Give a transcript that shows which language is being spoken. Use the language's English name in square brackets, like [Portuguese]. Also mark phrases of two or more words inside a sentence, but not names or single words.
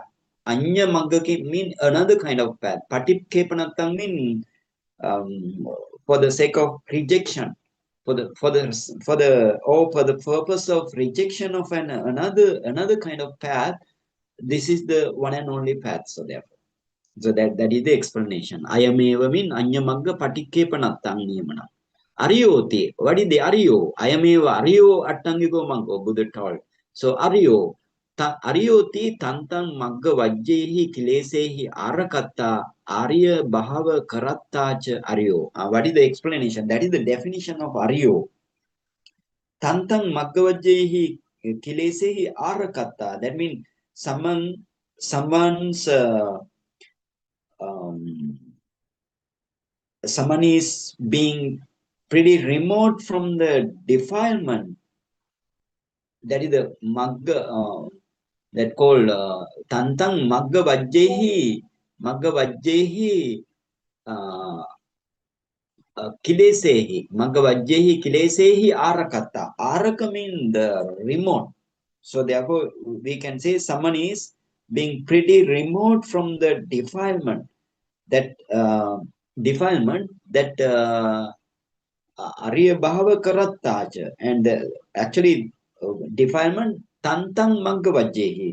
[English] Anyamagga mean another kind of path. Patikkepanatang mean for the sake of rejection, for the purpose of rejection of another kind of path. This is the one and only path. So therefore, so that is the explanation. [Pali] Ayameva mean anyamagga patikkepanatang niyamana. Ariyoti. [English] What is the Ariyo? [Pali] Ayameva Ariyo attangiko maggo, [English] Buddha told. So Ariyo. [Pali] Ariyoti tantang magga vajjehi kilesehi arakatta Arya bahava karatta cha Ariyo. [English] What is the explanation? That is the definition of Ariyo. [Pali] Tantang magga vajjehi kilesehi arakatta. [English] That means someone's someone is being pretty remote from the defilement. That is the magga that called [Pali] tantang magga vajjehi kilesehi arakata. [English] Araka mean the remote. So therefore we can say someone is being pretty remote from the defilement. That [Pali] Arya Bhava Karattaja, [English] and actually defilement [Pali] Tantang Magavajjehi.